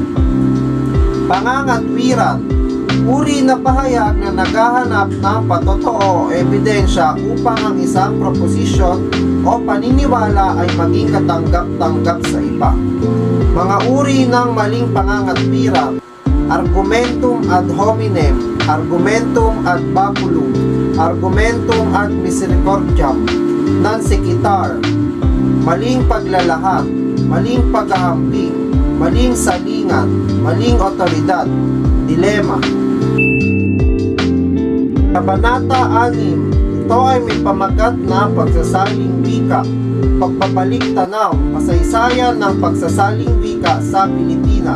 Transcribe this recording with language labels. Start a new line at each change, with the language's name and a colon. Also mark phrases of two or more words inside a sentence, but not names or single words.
Filipino: Pangangatwiran, uri na pahayag na naghahanap ng patotoo o ebidensya upang ang isang proposisyon o paniniwala ay maging katanggap-tanggap sa iba. Mga uri ng maling pangangatwiran,
Latin: argumentum ad hominem, argumentum ad baculum, argumentum ad misericordiam, non sequitur,
Filipino: maling paglalahad, maling paghahambing, maling salingan, maling otoridad, dilema. Kabanata 6. Ito ay may pamagat na pagsasaling wika, pagpapalik tanaw, kasaysayan ng pagsasaling wika sa Pilipinas.